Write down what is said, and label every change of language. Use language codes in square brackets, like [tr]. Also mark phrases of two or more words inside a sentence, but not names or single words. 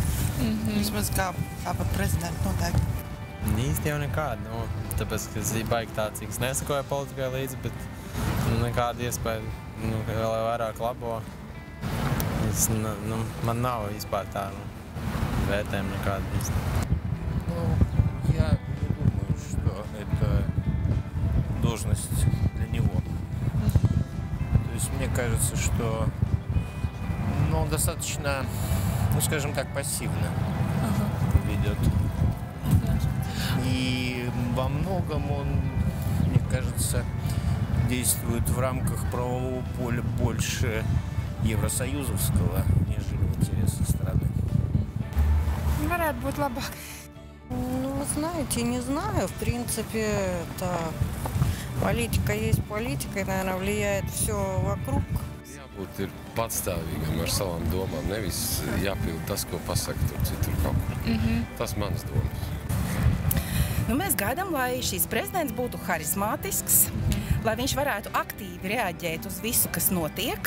[lv] Vismaz kā par prezidentu noteikti. Īsti jau nekāda. Tāpēc, ka es baigi tā, cik es nesakoju politikai līdzi, bet nekāda iespēja vēl vairāk labo. Man nav vispār tā vērtējuma nekāda īsti. [ru] Я не думаю, что это должность для него. То есть мне кажется, что он достаточно, скажем так, пассивно ведет. И во многом он, мне кажется, действует в рамках правового поля больше евросоюзовского, нежели в интересах страны. [lv] Varētu būt labāk. [ru] Ну, знаете, не знаю. В принципе, политика есть политика, и, наверное, влияет все вокруг. [lv] Jābūt ir patstāvīgam ar savām domām, nevis jāpild tas, ko pasaka tur citur kaut kur. Tas manas domas. Mēs gaidām, lai šīs prezidents būtu harizmātisks, lai viņš varētu aktīvi reaģēt uz visu, kas notiek.